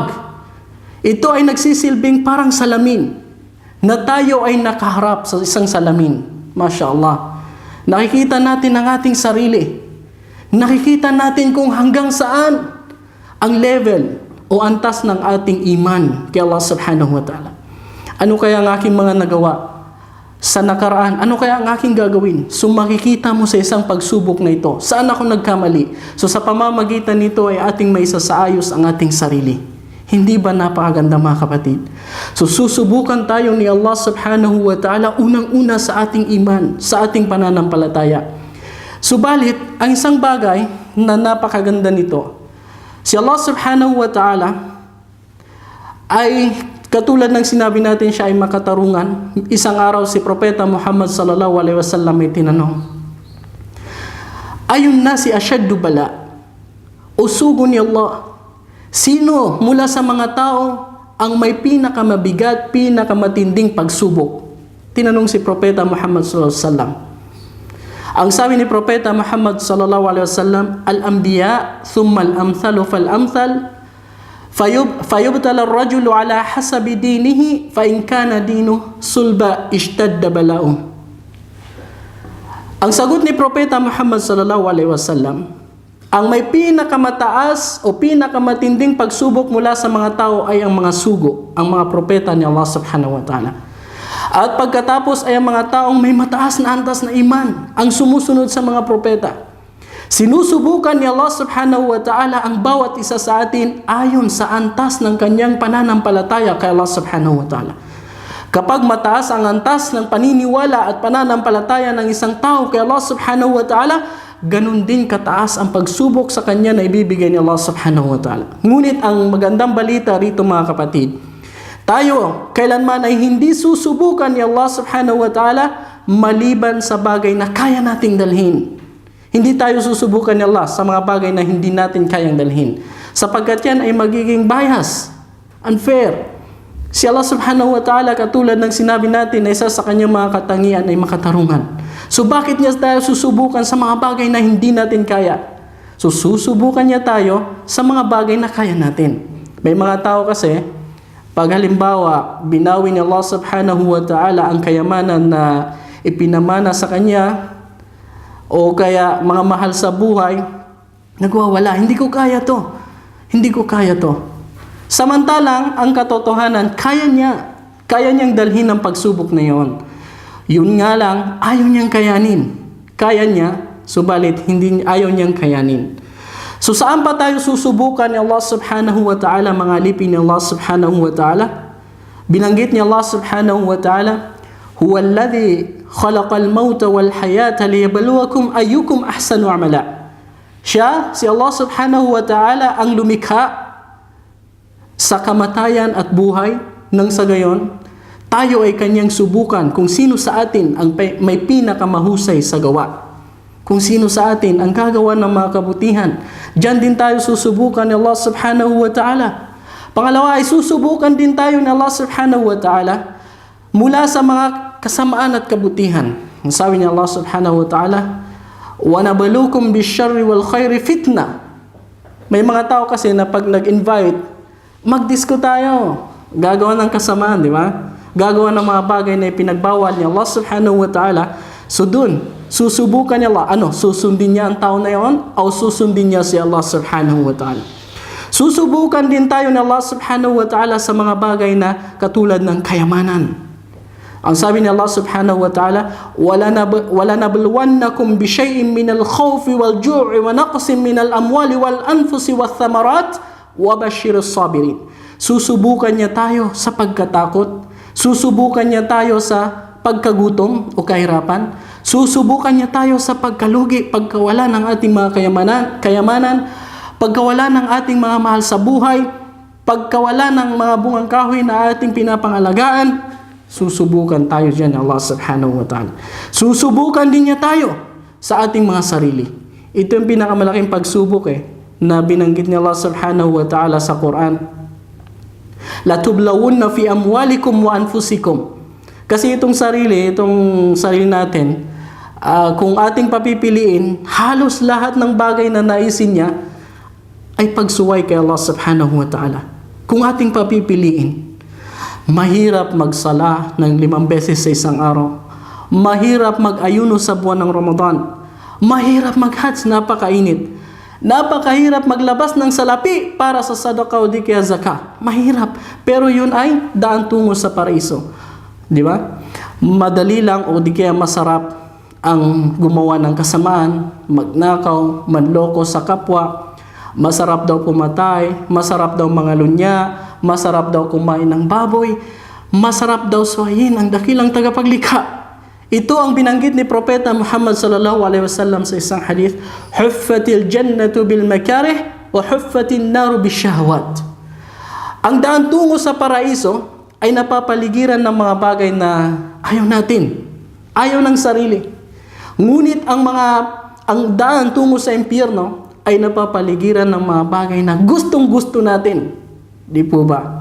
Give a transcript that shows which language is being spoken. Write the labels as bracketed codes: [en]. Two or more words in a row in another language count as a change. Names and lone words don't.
[tl] Ito ay nagsisilbing parang salamin na tayo ay nakaharap sa isang salamin. [ar] ما شاء الله. [tl] Nakikita natin ang ating sarili. Nakikita natin kung hanggang saan ang level o antas ng ating iman kay Allah [ar] سبحانه وتعالى. [tl] Ano kaya ang aking mga nagawa sa nakaraan? Ano kaya ang aking gagawin? So makikita mo sa isang pagsubok na ito, saan ako nagkamali? So sa pamamagitan nito ay ating maisasaayos ang ating sarili. Hindi ba napakaganda, mga kapatid? So susubukan tayo ni Allah [ar] سبحانه وتعالى [tl] unang-una sa ating iman, sa ating pananampalataya. Subalit, ang isang bagay na napakaganda nito, si Allah [ar] سبحانه وتعالى [tl] ay katulad ng sinabi natin, siya ay makatarungan. Isang araw si Propeta Muhammad [ar] صلى الله عليه وسلم [tl] ay tinanong, [ar] أي الناس أشد بلاء, [tl] usugo ni Allah, sino mula sa mga tao ang may pinakamabigat, pinakamatinding pagsubok? Tinanong si Propeta Muhammad [ar] صلى الله عليه وسلم. [tl] Ang sabi ni Propeta Muhammad [ar] صلى الله عليه وسلم الأنبياء ثم الأمثل فالأمثل فيبتلى الرجل على حسب دينه فإن كان دينه صلبا اشتد بلاؤه. [tl] Ang sagot ni Propeta Muhammad [ar] صلى الله عليه وسلم, [tl] ang may pinakamataas o pinakamatinding pagsubok mula sa mga tao ay ang mga sugo, ang mga propeta ni Allah [ar] سبحانه وتعالى. [tl] At pagkatapos ay ang mga taong may mataas na antas na iman, ang sumusunod sa mga propeta. Sinusubukan ni Allah [ar] سبحانه وتعالى [tl] ang bawat isa sa atin ayon sa antas ng kanyang pananampalataya kay Allah [ar] سبحانه وتعالى. [tl] Kapag mataas ang antas ng paniniwala at pananampalataya ng isang tao kay Allah [ar] سبحانه وتعالى, [tl] ganun din kataas ang pagsubok sa kanya na ibibigay ni Allah [ar] سبحانه وتعالى. [tl] Ngunit ang magandang balita rito, mga kapatid, tayo kailanman ay hindi susubukan ni Allah [ar] سبحانه وتعالى [tl] maliban sa bagay na kaya nating dalhin. Hindi tayo susubukan ni Allah sa mga bagay na hindi natin kayang dalhin, sapagkat yan ay magiging [en] bias, unfair. [ar] Si Allah سبحانه وتعالى, [tl] katulad ng sinabi natin, na isa sa kanyang mga katangian ay makatarungan. So bakit niya tayo susubukan sa mga bagay na hindi natin kaya? So susubukan niya tayo sa mga bagay na kaya natin. May mga tao kasi, pag halimbawa binawi ni Allah [ar] سبحانه وتعالى [tl] ang kayamanan na ipinamana sa kanya, o kaya mga mahal sa buhay, nagwawala, hindi ko kaya to. Samantalang ang katotohanan, kaya niyang dalhin ang pagsubok na yon. Yun nga lang, ayaw niyang kayanin. Kaya niya, subalit ayaw niyang kayanin. So saan pa tayo susubukan ni Allah [ar] سبحانه وتعالى, [tl] mga alipin ni Allah [ar] سبحانه وتعالى? [tl] Binanggit ni [ar] Allah سبحانه وتعالى هو الذي خلق الموت والحياة ليبلوكم أيكم أحسن عملا. [tl] Siya, si [ar] Allah سبحانه وتعالى, [tl] ang lumikha sa kamatayan at buhay, nang sa gayon tayo ay kanyang subukan kung sino sa atin ang may pinakamahusay sa gawa, kung sino sa atin ang gagawa ng mga kabutihan. Diyan din tayo susubukan ni Allah [ar] سبحانه وتعالى. [tl] Pangalawa ay susubukan din tayo ni Allah [ar] سبحانه وتعالى [tl] mula sa mga kasamaan at kabutihan. Ang sabi ni [ar] Allah سبحانه وتعالى ونبلوكم بالشر والخير فتنة. [tl] May mga tao kasi na pag nag-invite, mag-disco tayo. Gagawa ng kasamaan, di ba? Gagawa ng mga bagay na ipinagbawal ni Allah [ar] سبحانه وتعالى. [tl] So dun, susubukan niya Allah. Susundin niya ang tao na yon o susundin niya si Allah [ar] سبحانه وتعالى? [tl] Susubukan din tayo ni Allah [ar] سبحانه وتعالى [tl] sa mga bagay na katulad ng kayamanan. Ang sabi ni [ar] Allah سبحانه وتعالى ولنبلونكم بشيء من الخوف والجوع ونقص من الأموال والأنفس والثمرات وبشر الصابرين. [tl] Susubukan niya tayo sa pagkatakot, susubukan niya tayo sa pagkagutom o kahirapan, susubukan niya tayo sa pagkalugi, pagkawala ng ating mga kayamanan, pagkawala ng ating mga mahal sa buhay, pagkawala ng mga bungang kahoy na ating pinapangalagaan. Susubukan tayo dyan ng Allah [ar] سبحانه وتعالى. [tl] Susubukan din niya tayo sa ating mga sarili. Ito yung pinakamalaking pagsubok na binanggit ni Allah [ar] سبحانه وتعالى [tl] sa Quran. [ar] لتبلون في أموالكم وأنفسكم. [tl] Kasi itong sarili natin, kung ating papipiliin, halos lahat ng bagay na naisin niya ay pagsuway kay Allah [ar] سبحانه وتعالى. [tl] Kung ating papipiliin, mahirap magsala ng 5 beses sa isang araw. Mahirap mag-ayuno sa buwan ng Ramadan. Mahirap mag-hajj, napakainit. Napakahirap maglabas ng salapi para sa sadaqah o di kaya zakah. Mahirap. Pero yun ay daan tungo sa paraiso. Di ba? Madali lang o di kaya masarap ang gumawa ng kasamaan, magnakaw, manloko sa kapwa. Masarap daw pumatay, masarap daw mangalunya, masarap daw kumain ng baboy, masarap daw suwayin ang dakilang tagapaglikha. Ito ang binanggit ni Propeta Muhammad [ar] صلى الله عليه وسلم [tl] sa isang hadith, [ar] حفت الجنة بالمكاره وحفت النار بالشهوات. [tl] Ang daan tungo sa paraiso ay napapaligiran ng mga bagay na ayaw natin, ayaw ng sarili. Ngunit ang daan tungo sa impyerno ay napapaligiran ng mga bagay na gustong-gusto natin. Di po ba?